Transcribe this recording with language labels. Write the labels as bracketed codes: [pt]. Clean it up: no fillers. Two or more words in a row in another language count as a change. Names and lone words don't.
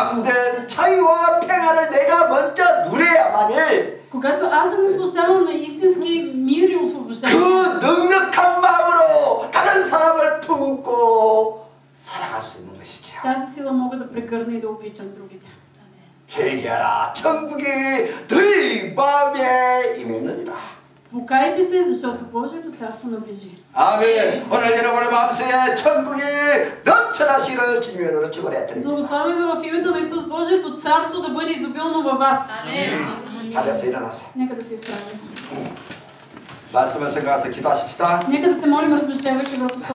[ko] 참된 자유와 평안을 내가 먼저 누려야만이 [bg] Когато аз се наслаждавам на истински мир и [ko] 그 [bg] освобождение, [ko] 넉넉한 마음으로 다른 사람을 품고 살아갈 수 있는 것이죠. [bg] тази сила мога да прегърна и да обичам другите. [ko] 회개하라 천국이 너희 마음에 임했느니라. [bg] Покайте се, защото Божието царство наближи. [ko] 아멘. 오늘 여러분의 마음속에 천국이 넘쳐나시기를 주님으로 축원해 드립니다. [bg] Благославяме ви в името на Исус Божието царство да бъде изобилно във вас. [ko] 자리에서 일어나세요. [bg] Нека да се изправим. [ko] 말씀을 생각해서 기도하십시다. [bg] Нека да се молим, размишлявайки върху